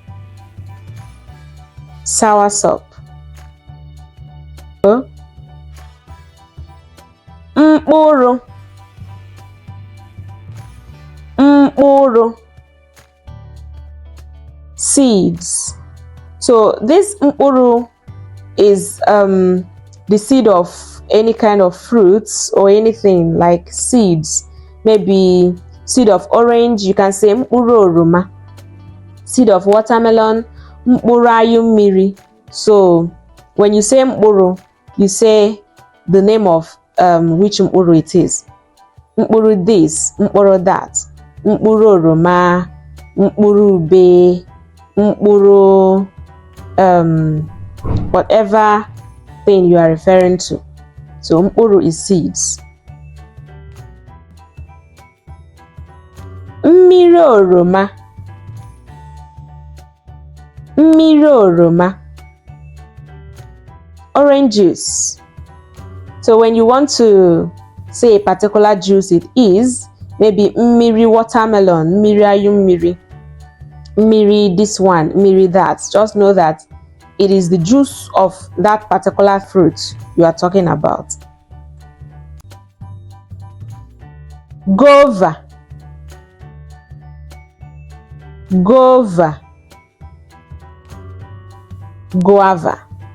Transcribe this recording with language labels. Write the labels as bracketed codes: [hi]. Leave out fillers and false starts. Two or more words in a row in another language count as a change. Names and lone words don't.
[en] Sour soup. [ig] Mkpụrụ, mkpụrụ. [en] Seeds. So this mkpụrụ is the seed of any kind of fruits or anything like seeds. Maybe seed of orange, you can say [ig] mkpụrụ oroma. [en] Seed of watermelon, [ig] mkpụrụ ayụ mmiri. [en] So when you say mkpụrụ, you say the name of which mkpụrụ it is. Mkpụrụ this, mkpụrụ that. [ig] Mkpụrụ oroma, mkpụrụ ube, mkpụrụ [en] whatever thing you are referring to. So mkpụrụ is seeds. [ig] Mmiri oroma, mmiri oroma. [en] Orange juice. So when you want to say a particular juice it is, maybe mmiri watermelon, [ig] mmiri ayụ mmiri, mmiri [en] this one, mmiri that. Just know that it is the juice of that particular fruit you are talking about. Guava, guava, guava.